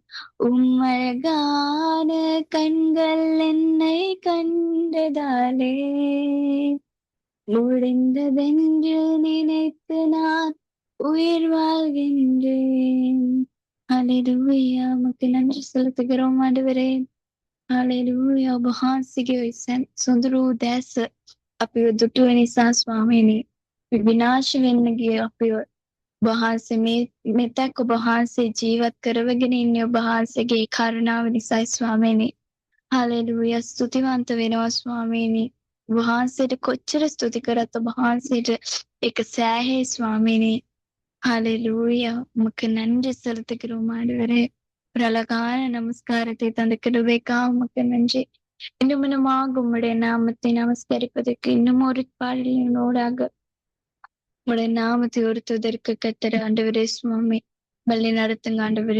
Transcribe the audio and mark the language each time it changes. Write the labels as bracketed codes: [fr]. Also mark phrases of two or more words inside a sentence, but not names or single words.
[ta] உம்மழகான கண்கள் என்னை கண்டதாலே முடிந்ததென்று நினைத்து நான் உயிர் வாழ்கின்றேன். ஹல்லேலூயா, உமக்கு நன்றி செலுத்துகிறோம் ஆண்டவரே. ஹல்லேலூயா, [si] ඔබ වහන්සේගේ සොඳුරු දැස අපිව දුටුව නිසා ස්වාමීනි, විනාශ වෙන්න ගිය අපිව වහන්සේ මෙතෙක් ඔබ වහන්සේ ජීවත් කරවගෙන ඉන්නේ ඔබ වහන්සේගේ කරුණාව නිසායි ස්වාමීනි. හල්ලෙලූයා, ස්තුතිවන්ත වෙනවා ස්වාමීනි. වහන්සේට කොච්චර ස්තුති කරත් ඔබ වහන්සේට ඒක සෑහේ ස්වාමීනி. [ta] ஹalleluya, உமக்கு நன்றி செலுத்துகிறோம் ஆண்டவரே. ஒரு அழகான நமஸ்காரத்தை தந்த கிருபைக்காக உமக்கு நன்றி. இன்னும் இன்னுமாக உம்முடைய நாமத்தை நமஸ்கரிப்பதற்கு இன்னும் ஒரு பாடலினோடாக உம்முடைய நாமத்தை உயர்த்துவதற்கு கர்த்தர் ஆண்டவரே சுவாமி வழி நடத்துங்க ஆண்டவரே.